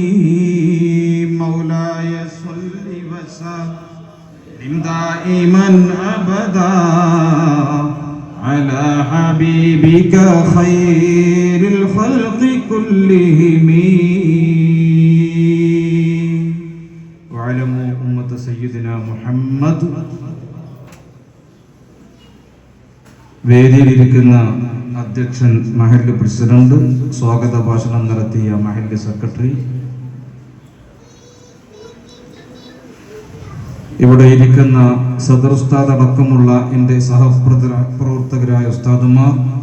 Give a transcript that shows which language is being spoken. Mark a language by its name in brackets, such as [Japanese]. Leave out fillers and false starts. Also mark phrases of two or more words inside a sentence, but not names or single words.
[Arabic] مولاي صل وسلم دائما أبدا على حبيبك خير الخلق كلهم. وعلموا أمة سيدنا محمد. [Malayalam] വേദിയിലിരിക്കുന്ന അധ്യക്ഷൻ, മഹല്ല് പ്രസിഡന്റ്, സ്വാഗത ഭാഷണം നടത്തിയ മഹല്ല് സെക്രട്ടറി, ഇവിടെ ഇരിക്കുന്ന സദർ ഉസ്താദ് അടക്കമുള്ള എൻ്റെ സഹപ്രവർത്തകരായ ഉസ്താദുമാർ,